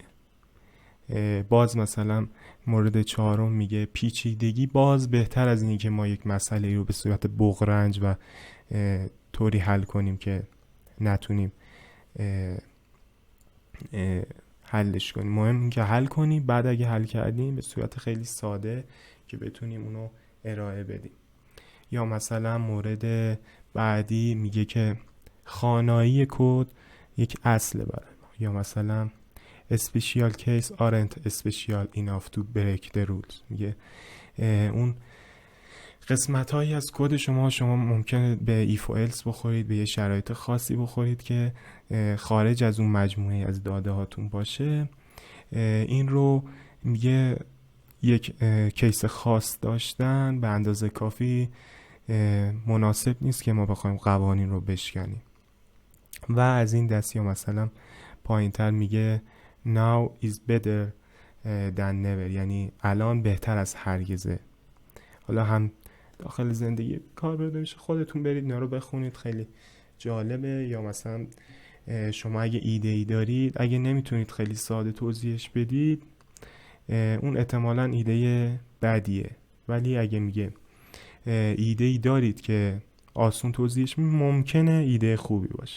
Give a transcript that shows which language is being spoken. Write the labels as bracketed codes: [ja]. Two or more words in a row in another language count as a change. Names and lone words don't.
[fa] باز مثلا مورد چهارم میگه پیچیدگی باز بهتر از اینه که ما یک مسئله رو به صورت بغرنج و طوری حل کنیم که نتونیم حلش کنیم. مهم این که حل کنیم، بعد اگه حل کردیم به صورت خیلی ساده که بتونیم اونو ارائه بدیم. یا مثلا مورد بعدی میگه که خوانایی کد یک اصل برای ما. یا مثلا [en] special case aren't special enough to break the rules. [fa] میگه اون قسمت هایی از کد شما ممکنه به if و else بخورید، به یه شرایط خاصی بخورید که خارج از اون مجموعه از داده هاتون باشه. این رو میگه یک کیس خاص داشتن به اندازه کافی مناسب نیست که ما بخوایم قوانین رو بشکنیم. و از این دست. یا مثلا پایین تر میگه [en] now is better than never، [fa] یعنی الان بهتر از هرگزه. حالا هم داخل زندگی کار برده میشه، خودتون برید اینا رو بخونید، خیلی جالبه. یا مثلا شما اگه ایده ای دارید، اگه نمیتونید خیلی ساده توضیحش بدید، اون احتمالاً ایده بدیه، ولی اگه میگه ایده ای دارید که آسون توضیحش ممکنه ایده خوبی باشه.